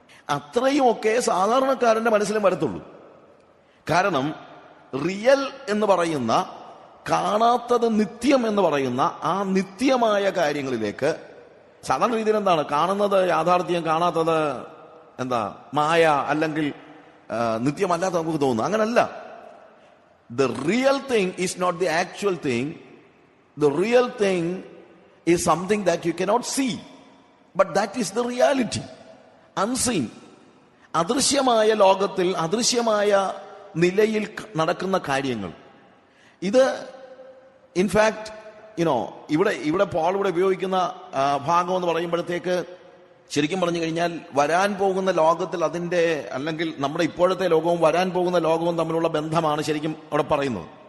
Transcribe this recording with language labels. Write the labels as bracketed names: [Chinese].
[Malayalam] അത്രയുമൊക്കെ സാധാരണക്കാരന്റെ മനസ്സിലും വരത്തുള്ളൂ. കാരണം റിയൽ എന്ന് പറയുന്ന, കാണാത്തത് നിത്യം എന്ന് പറയുന്ന ആ നിത്യമായ കാര്യങ്ങളിലേക്ക് സാധാരണ രീതിയിൽ എന്താണ് കാണുന്നത് യാഥാർത്ഥ്യം, കാണാത്തത് മായ അല്ലെങ്കിൽ നിത്യമല്ലാത്ത നമുക്ക് തോന്നുന്നു. അങ്ങനല്ല. [English] The real thing is not the actual thing. The real thing is something that you cannot see, but that is the reality. Unseen. [Malayalam] അദൃശ്യമായ ലോകത്തിൽ അദൃശ്യമായ നിലയിൽ നടക്കുന്ന കാര്യങ്ങൾ. ഇത് ഇൻഫാക്ട് ഇവിടെ പോൾ ഇവിടെ ഉപയോഗിക്കുന്ന ഭാഗം എന്ന് പറയുമ്പോഴത്തേക്ക് ശരിക്കും പറഞ്ഞു കഴിഞ്ഞാൽ വരാൻ പോകുന്ന ലോകത്തിൽ അതിന്റെ അല്ലെങ്കിൽ നമ്മുടെ ഇപ്പോഴത്തെ ലോകവും വരാൻ പോകുന്ന ലോകവും തമ്മിലുള്ള ബന്ധമാണ് ശരിക്കും അവിടെ പറയുന്നത്.